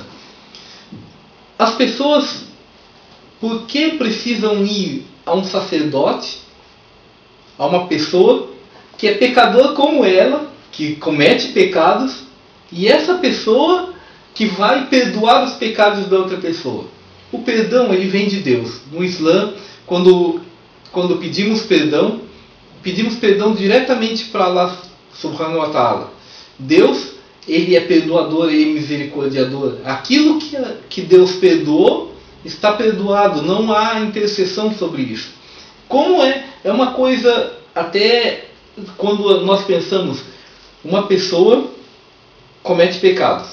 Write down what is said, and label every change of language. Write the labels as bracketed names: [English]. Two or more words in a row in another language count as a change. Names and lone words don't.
[Portuguese] As pessoas, por que precisam ir a um sacerdote, a uma pessoa que é pecador como ela, que comete pecados, e essa pessoa que vai perdoar os pecados da outra pessoa? O perdão, ele vem de Deus. No Islã, quando pedimos perdão diretamente para Allah [Arabic] سبحانه وتعالى. [Portuguese] Deus, ele é perdoador, ele é misericordiador. Aquilo que Deus perdoou, está perdoado. Não há intercessão sobre isso. Como é uma coisa, até quando nós pensamos, uma pessoa comete pecados.